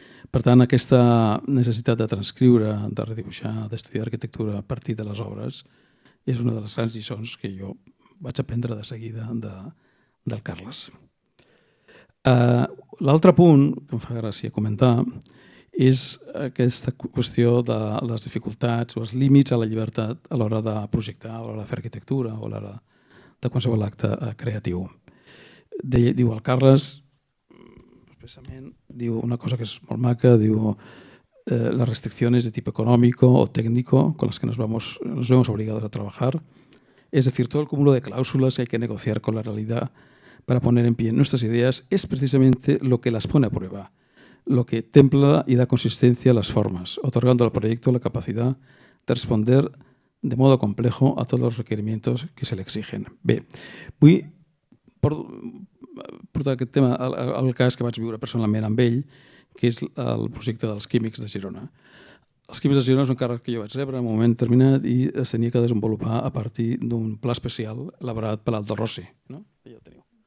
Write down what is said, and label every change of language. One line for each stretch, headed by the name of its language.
Catalan: Per tant, aquesta necessitat de transcriure, de redibuixar, d'estudiar arquitectura a partir de les obres és una de les grans lliçons que jo vaig aprendre de seguida del Carles. L'altre punt que em fa gràcia comentar és aquesta qüestió de les dificultats o els límits a la llibertat a l'hora de projectar, a l'hora de fer arquitectura o a l'hora de qualsevol acte creatiu. Diu el Carles, expresament, diu una cosa que és molt maca, diu
Spanish: las restricciones de tipo económico o técnico con las que nos vemos obligados a trabajar, es decir, todo el cúmulo de cláusulas que hay que negociar con la realidad para poner en pie nuestras ideas es precisamente lo que las pone a prueba, lo que templa y da consistencia a las formas, otorgando al proyecto la capacidad de responder de modo complejo a todos los requerimientos que se le exigen.
Catalan: Bé, vull portar aquest tema al cas que vaig viure personalment amb ell, que és el projecte dels Químics de Girona. Els Químics de Girona és un càrrec que jo vaig rebre en un moment determinat i es tenia que desenvolupar a partir d'un pla especial elaborat per l'Aldo Rossi. No? Ja ho teniu.